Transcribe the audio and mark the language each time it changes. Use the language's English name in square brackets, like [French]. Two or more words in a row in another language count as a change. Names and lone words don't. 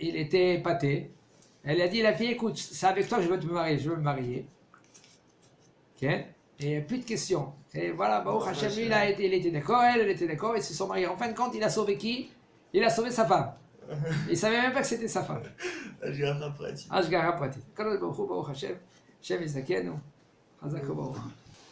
[French] Il était épaté. Elle a dit, la fille, écoute, c'est avec toi que je veux me marier. Okay? Et plus de questions. Et voilà, [Hebrew] ברוך השם, [French] lui, il était d'accord, elle était d'accord, ils se sont mariés. En fin de compte, il a sauvé qui? Il a sauvé sa femme. Il ne savait même pas que c'était sa femme. [Hebrew] השגחה פרטית. השגחה פרטית. ברוך השם, השם יזכנו, חזק ברוך.